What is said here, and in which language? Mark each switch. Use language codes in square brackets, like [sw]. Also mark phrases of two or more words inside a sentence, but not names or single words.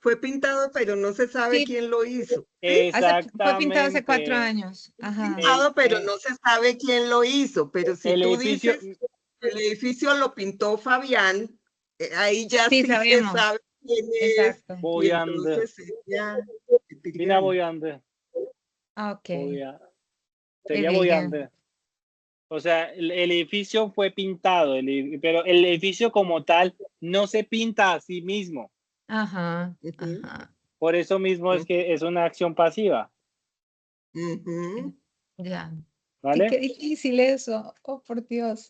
[es] fue pintado, pero no se sabe Sí, quién lo hizo. fue pintado hace 4 exactamente. años. Ajá. Pintado, pero no se sabe quién lo hizo. Pero si El tú edificio, dices el edificio lo pintó Fabián, ahí ya Sí, sí se sabemos. sabe quién es, Exacto. y [tr] boyandı. [es] entonces sería [tr] Yine Edilgan. boyandı. [es] Ah, ok. Sería [tr] Edilgen. boyandı. [es] O sea, el edificio fue pintado, pero el edificio como tal no se pinta a sí mismo. Ajá, Ujú, ajá. Por eso mismo es que es una acción pasiva, ujú. Ya. ¿vale? Qué difícil eso. Oh, por Dios.